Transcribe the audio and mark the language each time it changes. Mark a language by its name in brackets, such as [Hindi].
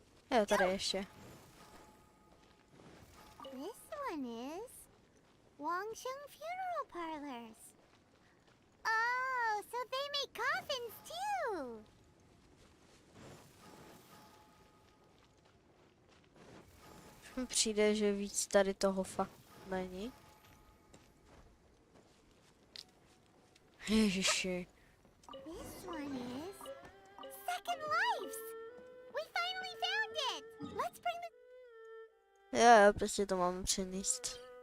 [Czech] Jo, tady ještě. [English] This one is Wangsheng Funeral Parlors. Oh, so they make coffins too. [Czech] Už mi přijde, že víc tady toho fakt není. Ježiši. [English] This one is Second Lives. We finally found it. Let's bring the [Czech] Jo, prostě to máme přenést.